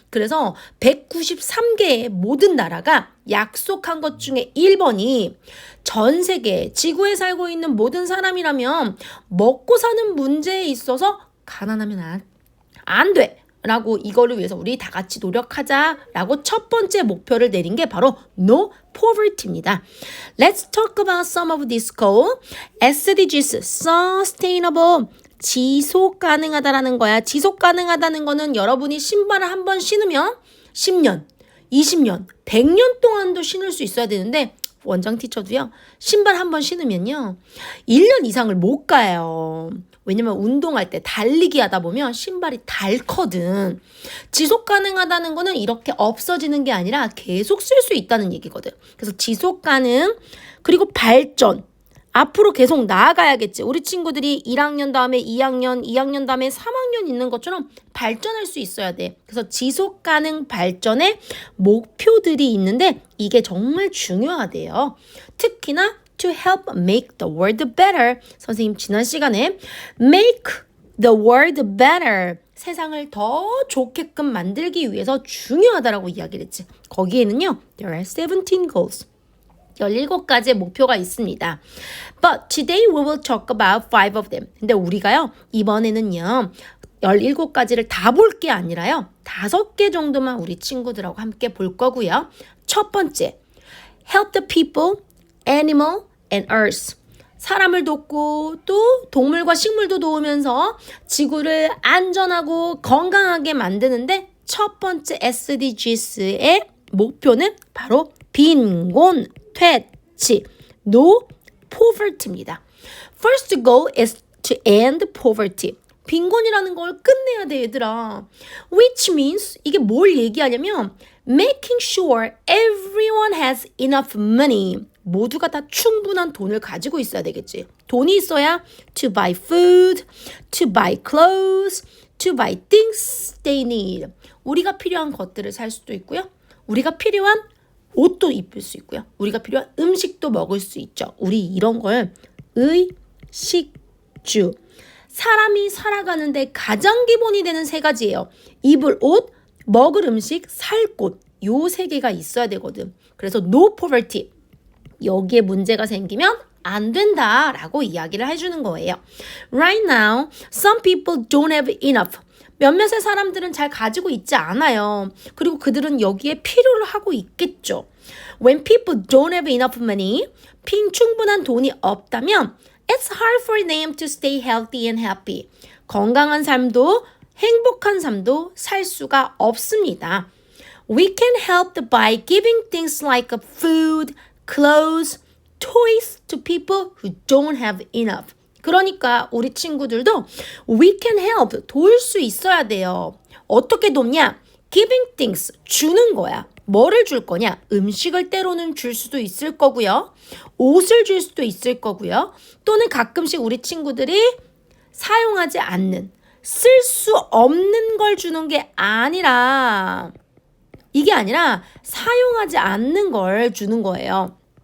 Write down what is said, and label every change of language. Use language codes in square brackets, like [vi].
[ko] 그래서 193개의 모든 나라가 약속한 것 중에 1번이 전 세계 지구에 살고 있는 모든 사람이라면 먹고 사는 문제에 있어서 가난하면 안 돼. 라고 이거를 위해서 우리 다 같이 노력하자라고 첫 번째 목표를 내린 게 바로 No Poverty입니다. [en] Let's talk about some of this goal. [ko] SDGs, Sustainable, 지속 가능하다라는 거야. 지속 가능하다는 거는 여러분이 신발을 한 번 신으면 10년, 20년, 100년 동안도 신을 수 있어야 되는데 원장 티처도요. 신발 한 번 신으면요. 1년 이상을 못 가요. 왜냐면 운동할 때 달리기 하다 보면 신발이 닳거든. 지속 가능하다는 거는 이렇게 없어지는 게 아니라 계속 쓸 수 있다는 얘기거든. 그래서 지속 가능, 그리고 발전. 앞으로 계속 나아가야겠지. 우리 친구들이 1학년 다음에 2학년, 2학년 다음에 3학년 있는 것처럼 발전할 수 있어야 돼. 그래서 지속 가능 발전의 목표들이 있는데 이게 정말 중요하대요. [en] 특히나 to help make the world better. [ko] 선생님 지난 시간에 [en] make the world better. [ko] 세상을 더 좋게끔 만들기 위해서 중요하다라고 이야기를 했지. 거기에는요, [en] there are 17 goals. [ko] 17가지의 목표가 있습니다. [en] But today we will talk about 5 of them. [ko] 근데 우리가요, 이번에는요, 17가지를 다 볼 게 아니라요, 5개 정도만 우리 친구들하고 함께 볼 거고요. [en] 첫 번째, help the people, animal, and earth. [ko] 사람을 돕고 또 동물과 식물도 도우면서 지구를 안전하고 건강하게 만드는데 첫 번째 SDGs의 목표는 바로 빈곤 퇴치, no poverty입니다. [en] First goal is to end poverty. [ko] 빈곤이라는 걸 끝내야 돼, 얘들아. [en] Which means [ko] 이게 뭘 얘기하냐면 [en] making sure everyone has enough money. [ko] 모두가 다 충분한 돈을 가지고 있어야 되겠지. 돈이 있어야 [en] to buy food, to buy clothes, to buy things they need. [ko] 우리가 필요한 것들을 살 수도 있고요. 우리가 필요한 옷도 입을 수 있고요. 우리가 필요한 음식도 먹을 수 있죠. 우리 이런 걸 의식주. 사람이 살아가는데 가장 기본이 되는 3가지예요. 입을 옷, 먹을 음식, 살 곳. 요 3개가 있어야 되거든. 그래서 no poverty. 여기에 문제가 생기면 안 된다라고 이야기를 해주는 거예요. [en] Right now, some people don't have enough. [ko] 몇몇의 사람들은 잘 가지고 있지 않아요. 그리고 그들은 여기에 필요를 하고 있겠죠. [en] When people don't have enough money, [ko] 충분한 돈이 없다면 [en] it's hard for them to stay healthy and happy. [ko] 건강한 삶도 행복한 삶도 살 수가 없습니다. [en] We can help by giving things like food, clothes, toys to people who don't have enough. [ko] 그러니까 우리 친구들도 [en] we can help, [ko] 도울 수 있어야 돼요. 어떻게 돕냐? [en] Giving things, [ko] 주는 거야. 뭐를 줄 거냐? 음식을 때로는 줄 수도 있을 거고요. 옷을 줄 수도 있을 거고요. 또는 가끔씩 우리 친구들이 사용하지 않는, 쓸 수 없는 걸 주는 게 아니라 이게 아니라 사용하지 않는 걸 주는 거예요.